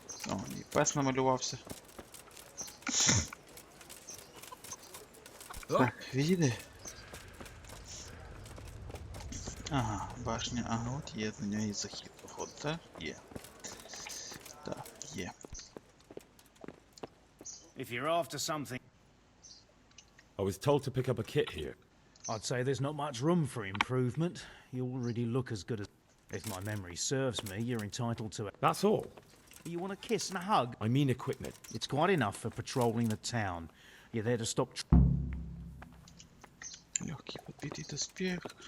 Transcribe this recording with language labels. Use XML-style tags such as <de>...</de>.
<uk>О, і пес намалювався. Так, відійди. Ага, башня, ага, от є до нього і захід, походу, так? Є. Так, є.</uk> <en>If you're after something, I was told to pick up a kit here. I'd say there's not much room for improvement. You already look as good as... If my memory serves me, you're entitled to it. That's all. You want a kiss and a hug? I mean equipment. It's quite enough for patrolling the town. You're there to stop...</en> <ru>Легкий подбитый доспех.</ru>